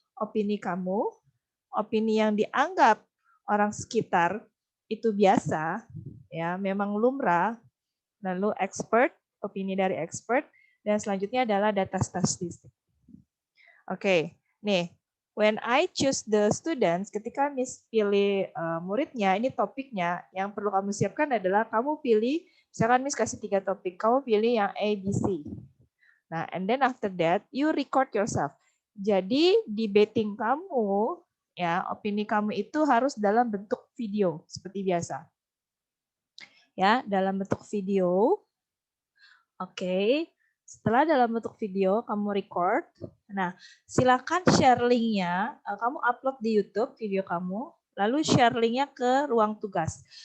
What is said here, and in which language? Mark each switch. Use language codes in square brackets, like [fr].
[id] Opini kamu, opini yang dianggap orang sekitar itu biasa, ya memang lumrah, lalu expert, opini dari expert, dan selanjutnya adalah data statistik. Oke, nih, [en] when I choose the students, [id] ketika Miss pilih muridnya, ini topiknya, yang perlu kamu siapkan adalah kamu pilih, misalkan Miss kasih 3 topik, kamu pilih yang A, B, C. [en] Nah, and then after that, you record yourself. [id] Jadi, debating kamu, ya, opini kamu itu harus dalam bentuk video, seperti biasa. Ya, dalam bentuk video. Oke, setelah dalam bentuk video kamu record, nah silakan share linknya, kamu upload di YouTube video kamu, lalu share linknya ke ruang tugas.